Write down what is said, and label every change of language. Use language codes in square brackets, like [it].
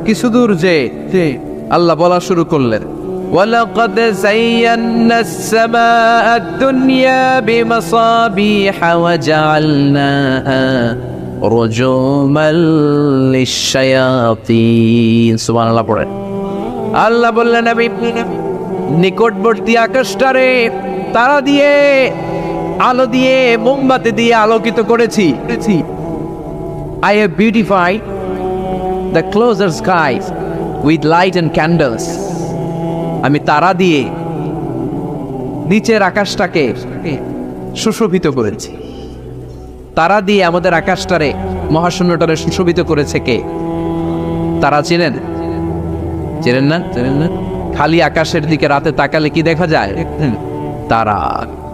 [bn] কিছু দূর যে আল্লাহ বলা শুরু করলেন, [ar] وَلَقَدْ زَيَّنَّا السَّمَاءَ الدُّنْيَا بِمَصَابِيحَ وَجَعَلْنَاهَا رُجُومًا لِلشَّيَاطِينِ। [bn] সুবহানাল্লাহ পড়েন। আল্লাহ বললেন, আমি নিকটবর্তী আকাশটারে তারা দিয়ে, আলো দিয়ে, মোমবাতি দিয়ে আলোকিত করেছি। [en] I have beautified the closer skies with light and candles. [bn] আমি তারা দিয়ে নিচের আকাশটাকে সুশোভিত করেছি। তারা দিয়ে আমাদের আকাশটারে, মহাশূন্যটারে সুশোভিত করেছে কে? তারা চেনেন? চেনেন না? খালি আকাশের দিকে রাতে তাকালে কি দেখা যায়? তারা।